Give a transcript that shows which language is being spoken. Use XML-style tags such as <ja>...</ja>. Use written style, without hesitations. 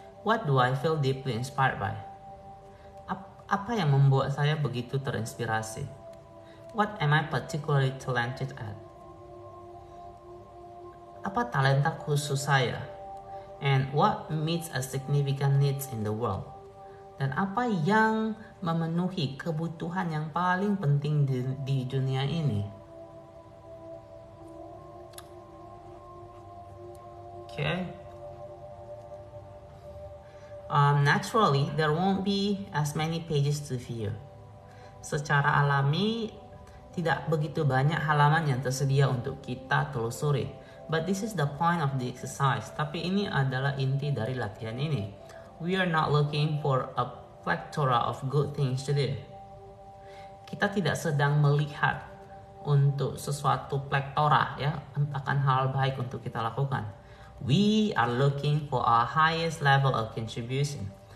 <en>What do I feel deeply inspired by?</en> <id>Apa yang membuat saya begitu terinspirasi?</id> <en>What am I particularly talented at?</en> <id>Apa talenta khusus saya?</id> <en>And what meets a significant needs in the world?</en> <id>Dan apa yang memenuhi kebutuhan yang paling penting di dunia ini?</id> <en>Okay. Naturally, there won't be as many pages to view.</en> <id>Secara alami, tidak begitu banyak halaman yang tersedia untuk kita telusuri.</id> <en>But this is the point of the exercise.</en> <id>Tapi ini adalah inti dari latihan ini.</id> <en>We are not looking for a plethora of good things to do.</en> <id>Kita tidak sedang melihat untuk sesuatu plethora ya, akan hal baik untuk kita lakukan.</id> <en>We are looking for our highest level of contribution.</en>